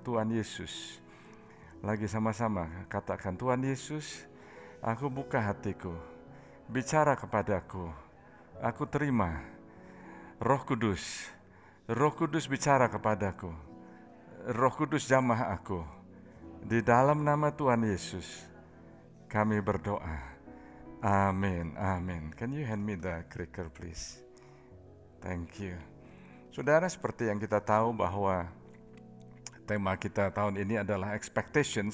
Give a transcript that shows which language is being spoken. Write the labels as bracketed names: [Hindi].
[Indonesian] Tuhan Yesus, lagi sama-sama katakan, Tuhan Yesus, aku buka hatiku, bicara kepadaku, aku terima. Roh Kudus bicara kepadaku, Roh Kudus jamah aku. Di dalam nama Tuhan Yesus, kami berdoa. Amin, amin. [English] Can you hand me the clicker please? Thank you. [Indonesian] Saudara, seperti yang kita tahu bahwa tema kita tahun ini adalah expectation.